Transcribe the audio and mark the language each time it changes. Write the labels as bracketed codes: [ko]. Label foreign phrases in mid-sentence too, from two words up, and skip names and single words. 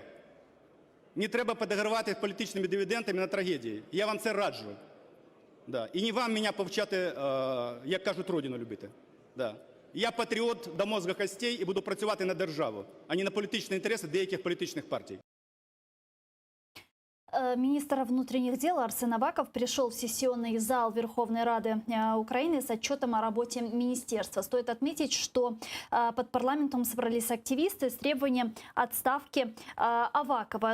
[uk] Не треба підігравати політичними дивідендами на трагедії. Я вам це раджу. Да. І не вам мене повчати, як кажуть, родину любити. Да. Я патріот [ru] до мозга костей [uk] і буду працювати на державу, а не на політичні інтереси деяких політичних партій. [ru] Министр внутренних дел Арсен Аваков пришел в сессионный зал Верховной Рады Украины с отчетом о работе министерства. Стоит отметить, что под парламентом собрались активисты с требованием отставки Авакова.